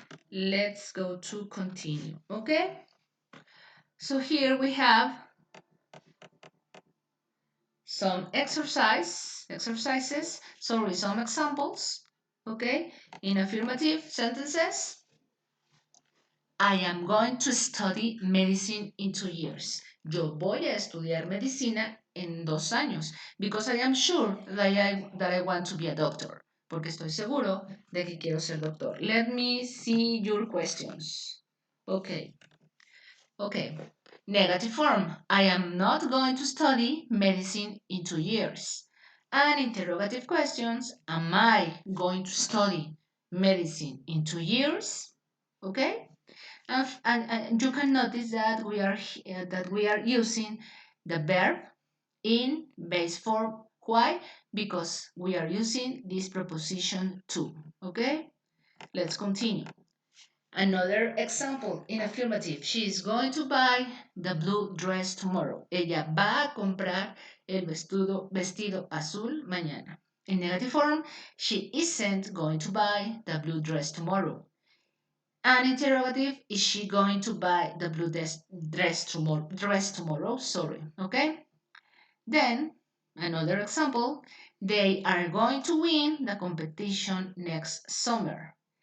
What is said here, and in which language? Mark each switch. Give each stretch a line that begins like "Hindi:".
English: Let's go to continue, okay? So here we have some exercises, some examples, okay? In affirmative sentences, I am going to study medicine in 2 years.
Spanish: Yo voy a estudiar medicina en 2 años.
English: Because I am sure that I want to be a doctor.
Spanish: Porque estoy seguro de que quiero ser doctor.
English: Let me see your questions. Okay. Negative form. I am not going to study medicine in 2 years. And interrogative questions. Am I going to study medicine in 2 years? Okay? And you can notice that we are using the verb in base form. Why? Because we are using this preposition to. Okay? Let's continue. Another example in affirmative. She is going to buy the blue dress tomorrow.
Spanish: Ella va a comprar el vestido azul mañana.
English: In negative form, she isn't going to buy the blue dress tomorrow. And interrogative, is she going to buy the blue dress tomorrow? Sorry, okay? Then, another example, they are going to win the competition next summer.